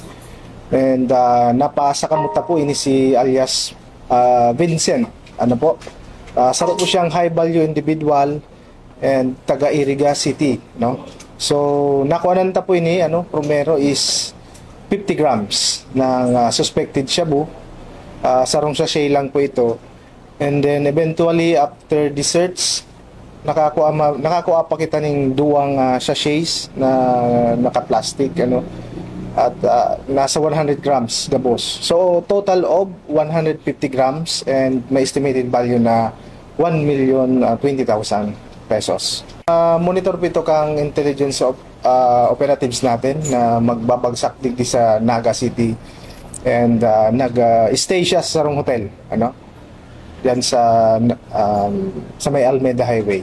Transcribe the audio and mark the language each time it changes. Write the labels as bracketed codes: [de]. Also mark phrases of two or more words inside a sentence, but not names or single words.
[bik] And napasakamuta po ini si alias Vincent. Saro po siyang [en] high value individual [bik] and taga Iriga City, no? So nakuhanan ta po ini primero is 50 grams ng [en] suspected shabu. [bik] Sarong sachet lang po ito. [en] And then eventually after the search, [bik] nakakuha pa kita ng 2 sachets na naka-plastic at nasa 100 grams gabos. [en] So total of 150 grams and may estimated value na 1,020,000 pesos. [bik] Monitor po ito kang intelligence operatives natin na magbabagsak digdi sa Naga City and nag-stay siya sa sarong hotel yan sa may Almeida Highway.